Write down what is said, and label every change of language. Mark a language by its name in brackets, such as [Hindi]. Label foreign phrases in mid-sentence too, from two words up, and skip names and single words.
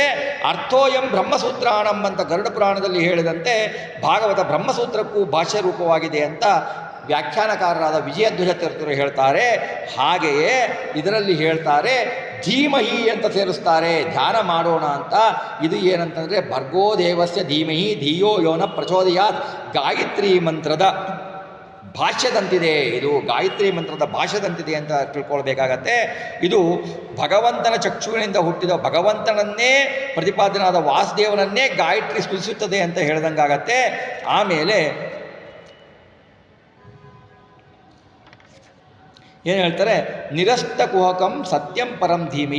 [Sanskrit] ಅರ್ಥೋಯಂ ಬ್ರಹ್ಮಸೂತ್ರಾಣಂ [Kannada] ಅಂತ ಗರುಡ ಪುರಾಣದಲ್ಲಿ ಹೇಳಿದಂತೆ ಭಾಗವತ ಬ್ರಹ್ಮಸೂತ್ರಕ್ಕೂ ಭಾಷ್ಯ ರೂಪವಾಗಿದೆ ಅಂತ ವ್ಯಾಖ್ಯಾನಕಾರರಾದ ವಿಜಯಧ್ವಜ ತೀರ್ಥರು ಹೇಳ್ತಾರೆ. ಹಾಗೆಯೇ ಇದರಲ್ಲಿ ಹೇಳ್ತಾರೆ ಧೀಮಹಿ ಅಂತ ಸೇರಿಸ್ತಾರೆ, ಧ್ಯಾನ ಮಾಡೋಣ ಅಂತ. ಇದು ಏನಂತಂದರೆ [Sanskrit] ಭರ್ಗೋ ದೇವಸ್ಯ ಧೀಮಹಿ ಧಿಯೋ ಯೋನ ಪ್ರಚೋದಯಾತ್ [Kannada] ಗಾಯತ್ರಿ ಮಂತ್ರದ ಭಾಷ್ಯದಂತಿದೆ. ಇದು ಗಾಯತ್ರಿ ಮಂತ್ರದ ಭಾಷ್ಯದಂತಿದೆ ಅಂತ ತಿಳ್ಕೊಳ್ಬೇಕಾಗತ್ತೆ. ಇದು ಭಗವಂತನ ಚಕ್ಷುವಿನಿಂದ ಹುಟ್ಟಿದ ಭಗವಂತನನ್ನೇ ಪ್ರತಿಪಾದನಾದ ವಾಸುದೇವನನ್ನೇ ಗಾಯತ್ರಿ ಸ್ಮರಿಸುತ್ತದೆ ಅಂತ ಹೇಳ್ದಂಗಾಗತ್ತೆ. ಆಮೇಲೆ ಏನು ಹೇಳ್ತಾರೆ, [Sanskrit] ನಿರಸ್ತ ಕುಹಕಂ ಸತ್ಯಂ ಪರಂ ಧೀಮಿ.